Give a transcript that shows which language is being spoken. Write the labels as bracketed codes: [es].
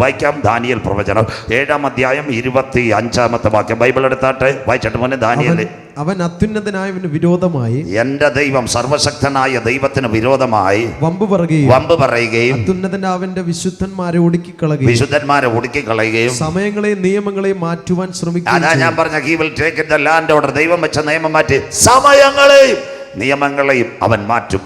[ml] വായിക്കാം. ദാനിയേൽ പ്രവചനം 7-ാം അധ്യായം 25-ാമത്തെ വാക്യം. ബൈബിൾ എടുത്താട്ടെ. വായിച്ചിട്ട് മോനെ ദാനിയേൽ. അവൻ അത്യുന്നതനായവന് വിരോധമായി, എന്റെ ദൈവം സർവശക്തനായ ദൈവത്തിന് വിരോധമായി വമ്പ് പറയുകയും അത്യുന്നതനാവന്റെ വിശുദ്ധന്മാരെ ഒടുക്കിക്കളയുകയും സമയങ്ങളെയും നിയമങ്ങളെയും മാറ്റുവാൻ ശ്രമിക്കുകയും. അതാ ഞാൻ പറഞ്ഞ [en] he will take the land order. [ml] ദൈവം വെച്ച നിയമം മാറ്റി സമയങ്ങളെയും നിയമങ്ങളെയും അവൻ മാറ്റും.